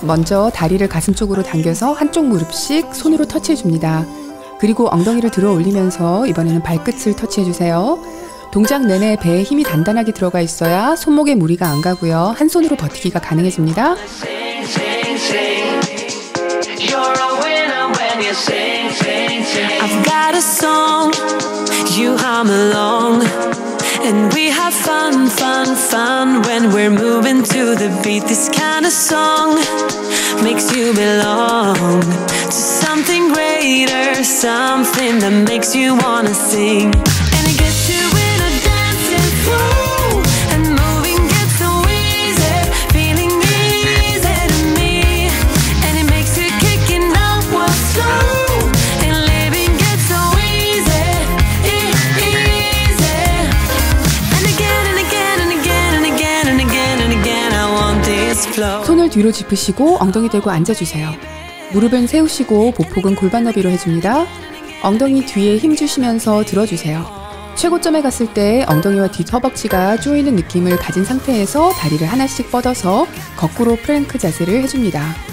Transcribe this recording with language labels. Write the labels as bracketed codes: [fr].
[ko] 먼저 다리를 가슴 쪽으로 당겨서 한쪽 무릎씩 손으로 터치해줍니다. 그리고 엉덩이를 들어 올리면서 이번에는 발끝을 터치해주세요. 동작 내내 배에 힘이 단단하게 들어가 있어야 손목에 무리가 안 가고요. 한 손으로 버티기가 가능해집니다. [en] I've got a song, you hum along, and we have fun, fun, fun when we're moving to the beat. This kind of song makes you belong to something greater, something that makes you wanna sing. And it gets you in a dancing flow, and moving gets so easy, feeling easy to me. And it makes you kicking up what's slow, and living gets so easy, easy. And again and again and again and again and again and again, I want this flow. [ko] 손을 뒤로 짚으시고 엉덩이 대고 앉아주세요. 무릎은 세우시고 보폭은 골반 너비로 해줍니다. 엉덩이 뒤에 힘 주시면서 들어주세요. 최고점에 갔을 때 엉덩이와 뒤 허벅지가 조이는 느낌을 가진 상태에서 다리를 하나씩 뻗어서 거꾸로 플랭크 자세를 해줍니다.